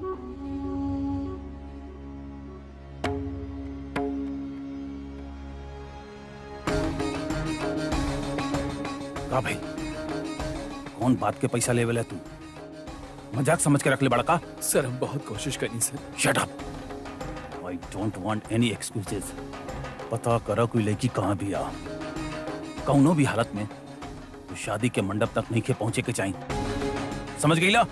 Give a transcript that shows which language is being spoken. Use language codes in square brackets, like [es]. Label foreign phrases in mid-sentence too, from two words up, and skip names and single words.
[bho] का भाई, कौन बात के पैसा लेवल है तू? मजाक समझ के रख ले बड़ा का। सर, हम बहुत कोशिश करी सर। [en] shut up. I don't want any excuses. [bho] पता करो कोई लड़की कहाँ भी आ, कौनो भी हालत में तो शादी के मंडप तक नहीं के पहुंचे के चाहिए। समझ गई ला?